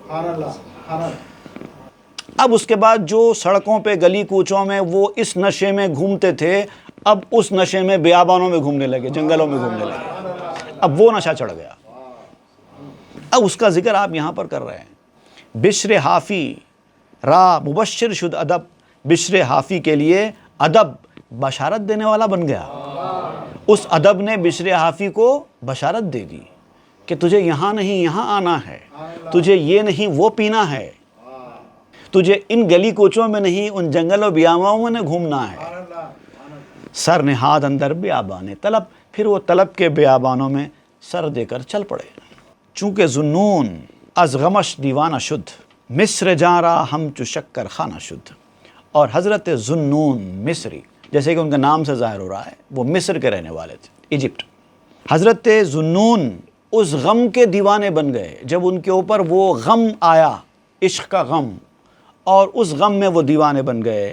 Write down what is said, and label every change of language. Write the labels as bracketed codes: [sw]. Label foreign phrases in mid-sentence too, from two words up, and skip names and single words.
[ur] اب اس کے بعد جو سڑکوں پہ گلی کوچوں میں وہ اس نشے میں گھومتے تھے، اب اس نشے میں بیابانوں میں گھومنے لگے، جنگلوں میں گھومنے لگے، اب وہ نشہ چڑھ گیا۔ اب اس کا ذکر آپ یہاں پر کر رہے ہیں۔ [fa] بشر حافی را مبشر شد ادب، [ur] بشر حافی کے لیے ادب بشارت دینے والا بن گیا۔ اس ادب نے بشر حافی کو بشارت دے دی کہ تجھے یہاں نہیں یہاں آنا ہے، تجھے یہ نہیں وہ پینا ہے، تجھے ان گلی کوچوں میں نہیں ان جنگل و بیابانوں میں گھومنا ہے۔ [fa] سر نہاد اندر بیابان طلب، [ur] پھر وہ طلب کے بیابانوں میں سر دے کر چل پڑے۔ [fa] چونکہ ذوالنون از غمش دیوانہ شد، مصر جاں را ہم چو شکر خانہ شد۔ [ur] اور حضرت ذوالنون مصری، جیسے کہ ان کا نام سے ظاہر ہو رہا ہے، وہ مصر کے رہنے والے تھے، ایجپٹ۔ حضرت ذوالنون اس غم کے دیوانے بن گئے جب ان کے اوپر وہ غم آیا، عشق کا غم، اور اس غم میں وہ دیوانے بن گئے۔